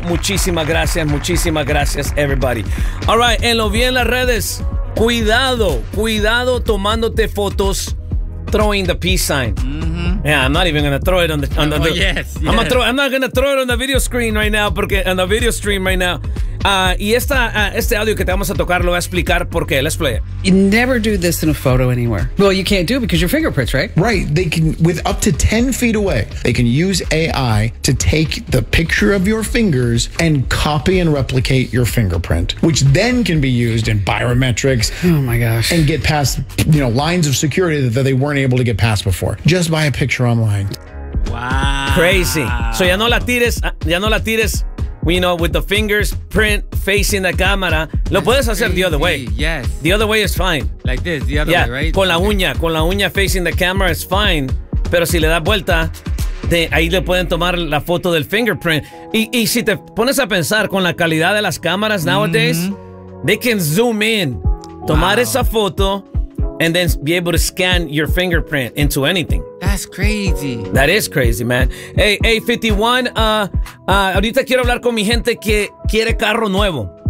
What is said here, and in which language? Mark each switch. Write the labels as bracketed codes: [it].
[es] Muchísimas gracias. Muchísimas gracias, [en] everybody. All right. [es] En lo vi en las redes. Cuidado, cuidado tomándote fotos, [en] throwing the peace sign. [es] Mm-hmm. [en] Yeah, I'm not even gonna throw it I'm not gonna throw it on the video screen right now, [es] porque [en] on the video stream right now. [es] Y esta, este audio que te vamos a tocar lo voy a explicar por qué. [en] Let's play it. You never do this in a photo anywhere. Well, you can't do it because your fingerprints, right? Right. They can, with up to 10 feet away, they can use AI to take the picture of your fingers and copy and replicate your fingerprint, which then can be used in biometrics. Oh, my gosh. And get past, you know, lines of security that they weren't able to get past before just by a picture online. Wow. Crazy. So [es] ya no la tires. Ya no la tires. [en] You know, with the fingers print facing the camera. [es] Lo puedes hacer [en] the other way. Yes. The other way is fine. Like this, the other way, right? [es] Con la uña. Con la uña [en] facing the camera is fine. [es] Pero si le das vuelta, ahí le pueden tomar la foto del fingerprint. Y si te pones a pensar con la calidad de las cámaras [en] nowadays, they can zoom in. [es] Tomar esa foto [en] and then be able to scan your fingerprint into anything. That's crazy. That is crazy, man. [es] Hey, 51, ahorita quiero hablar con mi gente que quiere carro nuevo.